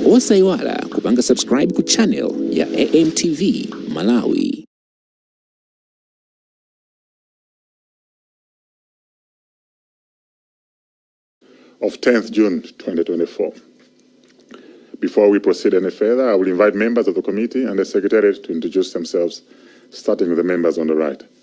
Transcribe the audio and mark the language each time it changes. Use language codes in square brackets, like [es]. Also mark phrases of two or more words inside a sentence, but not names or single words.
[ny] osaiwala kupanga subscribe ku channel ya AMTV Malawi. [en] Of 10th June 2024. Before we proceed any further, I will invite members of the committee and the Secretariat to introduce themselves, starting with the members on the right.